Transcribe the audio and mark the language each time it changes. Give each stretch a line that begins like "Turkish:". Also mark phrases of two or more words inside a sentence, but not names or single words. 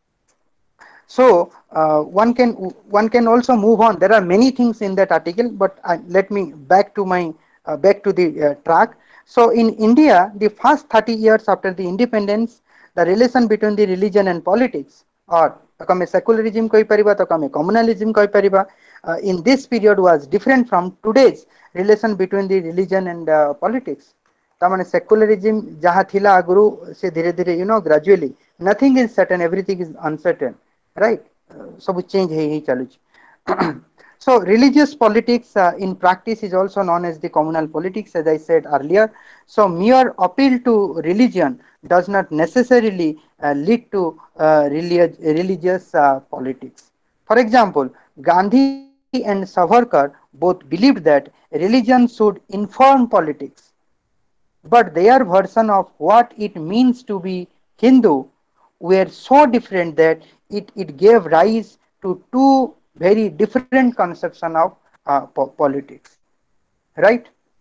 English: So one can also move on. There are many things in that article, but let me back to the track. So in India, the first 30 years after the independence, the relation between the religion and politics, or
Odia: ଆମେ secularism କହିପାରିବା, ତାକୁ ଆମେ communalism କହିପାରିବା,
English: in this period was different from today's relation between the religion and politics.
Odia: ताମାନେ secularism ଯାହା ଥିଲା ଆଗରୁ ସେ ଧୀରେ ଧୀରେ
English: gradually nothing is certain, everything is uncertain, right?
Odia: ସବୁ change ହେଇ ଚାଲୁଛି.
English: So religious politics in practice is also known as the communal politics, as I said earlier. So mere appeal to religion does not necessarily lead to religious politics. For example, Gandhi and Savarkar both believed that religion should inform politics, but their version of what it means to be Hindu were so different that it gave rise to two very different conception of politics, right?